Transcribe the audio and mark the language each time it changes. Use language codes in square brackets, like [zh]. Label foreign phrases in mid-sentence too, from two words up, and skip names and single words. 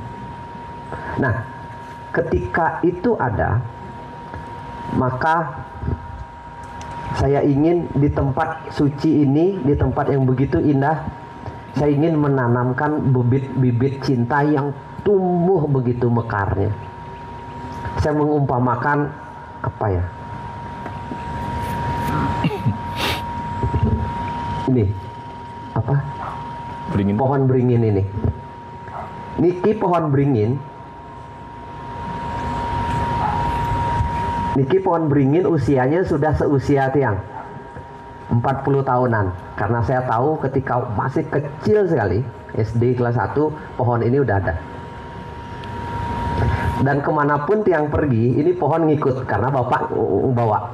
[id] Nah, ketika itu ada, maka saya ingin di tempat suci ini, di tempat yang begitu indah, saya ingin menanamkan bibit-bibit cinta yang tumbuh begitu mekarnya. Saya mengumpamakan apa ya? Ini apa? Beringin. Pohon beringin ini. Niki pohon beringin. Niki pohon beringin usianya sudah seusia tiang 40 tahunan. Karena saya tahu ketika masih kecil sekali, SD kelas 1, pohon ini udah ada. Dan kemanapun tiang pergi, ini pohon ngikut karena bapak bawa.